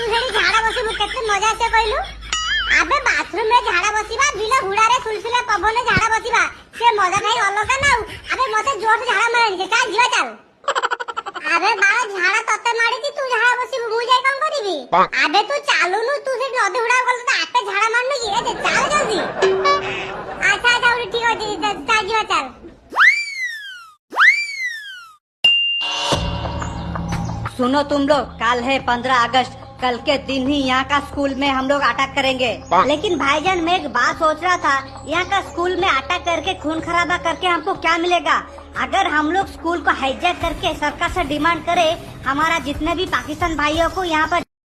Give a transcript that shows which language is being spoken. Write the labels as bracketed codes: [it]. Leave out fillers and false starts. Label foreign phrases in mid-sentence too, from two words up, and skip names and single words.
[or] ସେଠି ଝାଡା ବସିବୁ କେତେ ମଜା ଆସିବ କହିଲୁ ଆବେ ବାଥରୁମ ରେ ଝାଡା ବସିବା ବିଲ ହୁଡାରେ ସୁଲସୁଲିଆ ପବନରେ ଝାଡା ବସିବା ସେ ମଜା ଠାଇ ଅଲଗା ନା ଆବେ ମତେ ଜୋର ଝାଡା ମାରଣି ଚାଲ ଯିବା ଚାଲ ଆବେ ବାଳ ଝାଡା ତତେ ମାରିଛି ତୁ ଝାଡା ବସିବୁ ମୁଁ ଯାଇ କଣ କରିବି ଆବେ ତୁ ଚାଲୁନୁ ତୁ ସେଠି ନଦୀ ହୁଡା ଗଲେ ତ ଆପେ ଝାଡା ମାରୁନି କି ଏ ଚାଲ ଜଲ୍ଦି ଆଚ୍ଛା ଆଚ୍ଛା ଠିକ ଅଛି ଚାଲ ଯିବା ଚାଲ [hi] सुनो तुम लोग कल है 15 अगस्त कल के दिन ही यहाँ का स्कूल में हम लोग अटैक करेंगे। लेकिन भाईजान मैं एक बात सोच रहा था यहाँ का स्कूल में अटैक करके खून खराबा करके हमको क्या मिलेगा अगर हम लोग स्कूल को हाईजैक करके सरकार से डिमांड करें हमारा जितने भी पाकिस्तान भाइयों को यहाँ पर